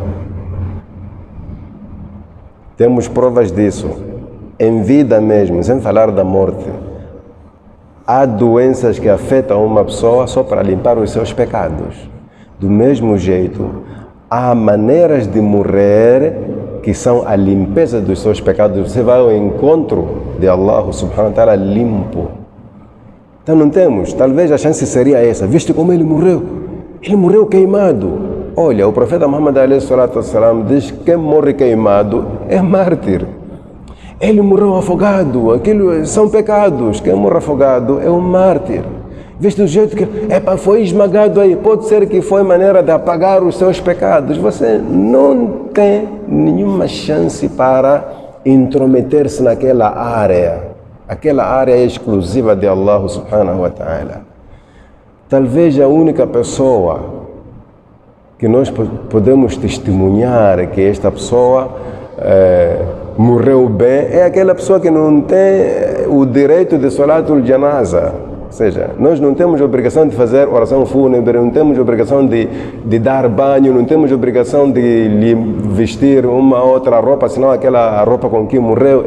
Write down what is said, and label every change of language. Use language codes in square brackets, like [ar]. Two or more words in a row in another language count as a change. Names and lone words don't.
[pt] Temos provas disso, em vida mesmo, sem falar da morte. Há doenças que afetam uma pessoa só para limpar os seus pecados. Do mesmo jeito, há maneiras de morrer que são a limpeza dos seus pecados. Você vai ao encontro de Allah [ar] سبحانه وتعالى [pt] limpo. Então não temos, talvez a chance seria essa. Viste como ele morreu? Ele morreu queimado. Olha, o profeta Muhammad ﷺ diz que quem morre queimado é mártir. Ele morreu afogado, aquilo são pecados. Quem morre afogado é um mártir. Viste do jeito que foi esmagado aí, pode ser que foi maneira de apagar os seus pecados. Você não tem nenhuma chance para intrometer-se naquela área. Aquela área é exclusiva de Allah [ar] سبحانه وتعالى. [pt] Talvez a única pessoa que nós podemos testemunhar que esta pessoa morreu bem é aquela pessoa que não tem o direito de [ar] صلاة الجنازة. [pt] Ou seja, nós não temos obrigação de fazer oração fúnebre, não temos obrigação de dar banho, não temos obrigação de lhe vestir uma outra roupa, senão aquela roupa com que morreu.